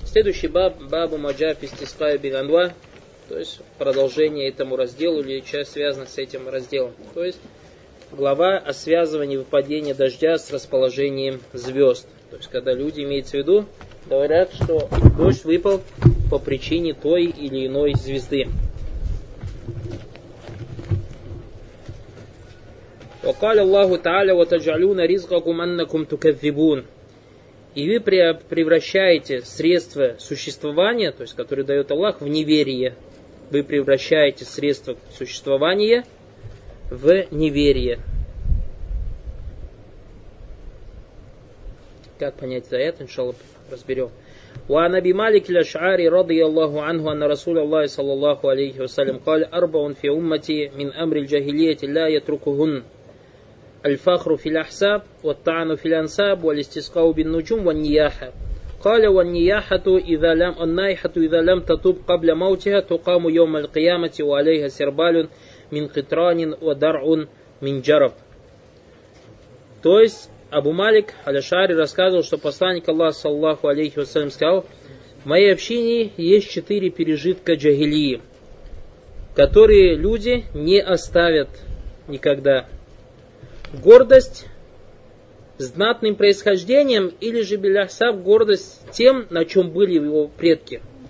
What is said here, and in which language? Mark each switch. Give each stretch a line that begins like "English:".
Russian: Следующий баб, бабу маджа пистискаю бинанва, то есть продолжение этому разделу или часть связана с этим разделом. То есть глава о связывании выпадения дождя с расположением звезд. То есть когда люди, имеется в виду, говорят, что дождь выпал по причине той или иной звезды.
Arabic: وقال الله تعالى وتجعلون رزقكم أنكم تكذبون.
Russian: И вы превращаете средства существования, то есть которые дает Аллах, в неверие. Вы превращаете средства существования в неверие. Как понять это? Это, иншаллах, разберем.
Arabic: وعن أبي مالك الأشعري رضي الله عنه أن رسول الله صلى الله عليه وسلم قال أربع في أمتي من أمر الجاهلية لا يتركهن الفخر في الأحساب والطعن في الأنساب والاستسقاء بالنجوم والنياحة قال والنياحة إذا لم النائحة إذا لم تتوب قبل موتها تقام يوم القيامة وعليها سربال من قطران ودرع من جرب.
Russian: То есть Абу Малик аль-Ашари рассказывал, что посланник Аллаха саллаллаху алейхи ва саллям сказал: в моей общине есть четыре пережитка джахилии, которые люди не оставят никогда. Гордость знатным происхождением, или же биляхсаб, гордость тем, на чем были его предки.